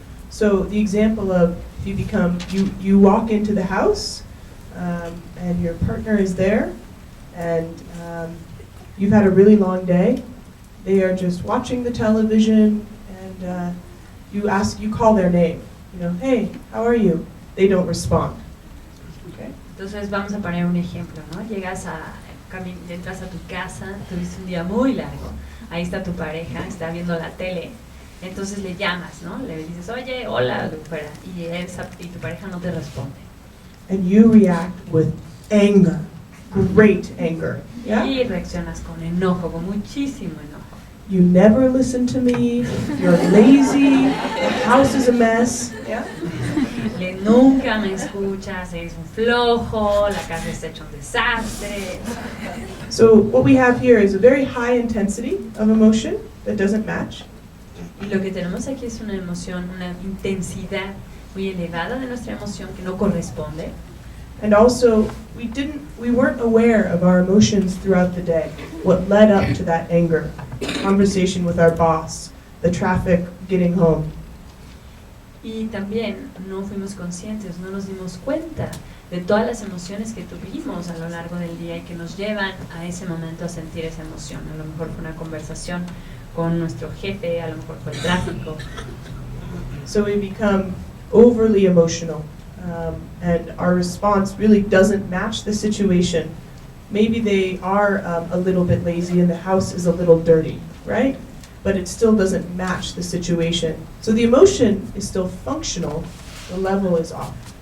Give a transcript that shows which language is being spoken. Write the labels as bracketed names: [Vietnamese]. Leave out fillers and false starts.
[English] So the example of you walk into the house and your partner is there and you've had a really long day. They are just watching the television and you call their name. You know, hey, how are you? They don't respond. Okay? [Spanish] Entonces vamos a poner un ejemplo, ¿no? Entras a tu casa, tuviste un día muy largo, ahí está tu pareja, está viendo la tele. Entonces le llamas, ¿no? Le dices, oye, hola, lo que fuera, y tu pareja no te responde. [English] And you react with anger, great anger. Yeah? [Spanish] Y reaccionas con enojo, con muchísimo enojo. [English] You never listen to me, you're lazy, the house is a mess. Yeah? [Spanish] Nunca me escuchas, eres un flojo, la casa está hecha un desastre. [English] So what we have here is a very high intensity of emotion that doesn't match. [Spanish] Y lo que tenemos aquí es una emoción, una intensidad muy elevada de nuestra emoción que no corresponde. [English] And also, we weren't aware of our emotions throughout the day. What led up to that anger, conversation with our boss, the traffic getting home. [Spanish] Y también no fuimos conscientes, no nos dimos cuenta de todas las emociones que tuvimos a lo largo del día y que nos llevan a ese momento a sentir esa emoción. A lo mejor fue una conversación con nuestro jefe, a lo mejor fue el tráfico. [English] So we become overly emotional, and our response really doesn't match the situation. Maybe they are a little bit lazy and the house is a little dirty, right? But it still doesn't match the situation. So the emotion is still functional, the level is off.